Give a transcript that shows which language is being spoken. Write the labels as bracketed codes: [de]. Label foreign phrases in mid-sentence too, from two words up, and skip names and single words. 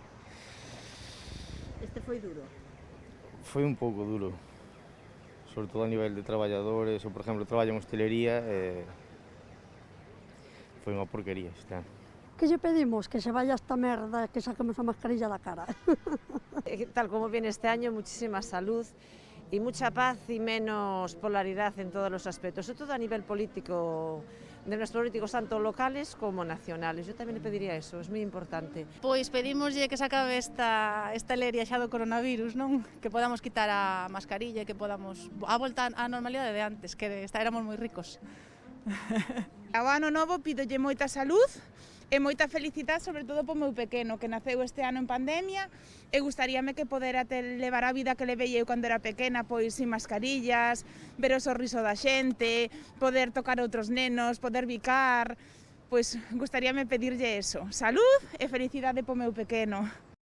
[gl] Este foi duro. Foi un pouco duro, sobre todo a nivel de traballadores, ou por exemplo, traballo en hostelería, foi unha porquería este ano. Que lle pedimos? [es] Que se vaya [gl] esta merda, que saquemos a mascarilla da cara. [es] Tal como viene este año, muchísima salud y mucha paz y menos polaridad en todos los aspectos, sobre todo a nivel político, de nuestros políticos tanto locales como nacionales. Yo también le pediría eso, es muy importante. [gl] Pois pedimoslle que se acabe esta leria xa do coronavirus, non? [es] Que podamos quitar [gl] a mascarilla, que podamos a volta á normalidade de antes, que éramos moi ricos. Ao ano novo pídolle moita salud e moita felicidade, sobre todo po meu pequeno, que naceu este ano en pandemia, e gustaríame que podera levar a vida que levei eu cando era pequena, pois sin mascarillas, ver o sorriso da xente, poder tocar outros nenos, poder bicar, pois gustaríame pedirlle eso, salud e felicidade po meu pequeno.